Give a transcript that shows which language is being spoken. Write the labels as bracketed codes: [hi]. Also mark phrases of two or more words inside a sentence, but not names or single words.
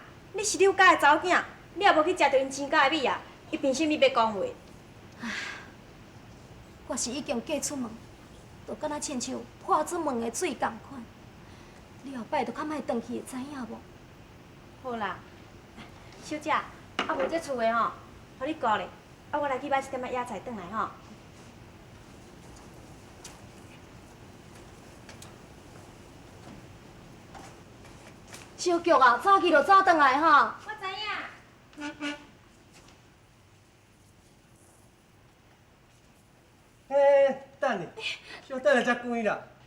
[nan] 你是柳家的查某囝，你也无去食着因亲家的米啊，伊凭什么要讲话？我是已经嫁出门，就敢若亲像破出门的水共款。你后摆就较莫转去，会知影无？好啦，小姐，啊无这厝的吼，互你顾咧，啊我来去买一点仔野菜转来吼。小菊啊，早去就早转来吼。我知影。等下，小等下才关啦。